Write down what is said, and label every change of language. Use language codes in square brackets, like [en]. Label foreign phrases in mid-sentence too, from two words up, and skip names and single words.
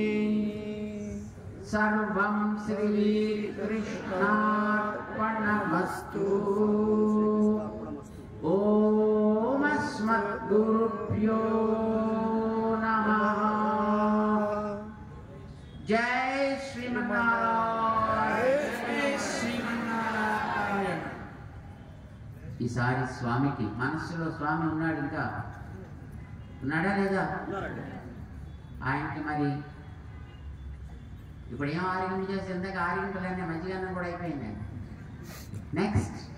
[sa] सर्वं श्रीकृष्णार्पणमस्तु ॐ अस्मद्गुरुभ्यो नमः जय श्रीमन्नारायण जय श्रीमन्नारायण [te] ఈసారి స్వామికి మనస్సులో స్వామి ఉన్నాడు ఇంకా ఉన్నాడా లేదా ఆయనకి మరి ఇప్పుడు ఏం ఆరోగ్యం చేసి ఇందాక ఆరోగ్యంలోనే మంచిగానే కూడా అయిపోయింది నెక్స్ట్